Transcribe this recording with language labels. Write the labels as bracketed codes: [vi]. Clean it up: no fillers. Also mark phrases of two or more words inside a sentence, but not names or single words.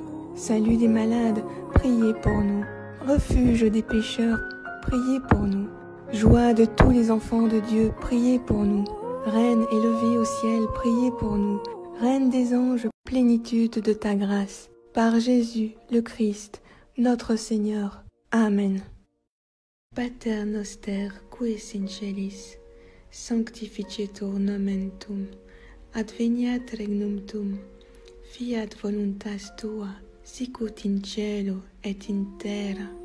[fr] Salut des malades, priez pour nous. Refuge des pécheurs, priez pour nous. Joie de tous les enfants de Dieu, priez pour nous. Reine élevée au ciel, priez pour nous. Reine des anges, plénitude de ta grâce. Par Jésus, le Christ, notre Seigneur. Amen. [la] Pater noster, qui es in celis, sanctificetur nomen tuum, adveniat regnum tuum, fiat voluntas tua, sicut in cielo et in terra.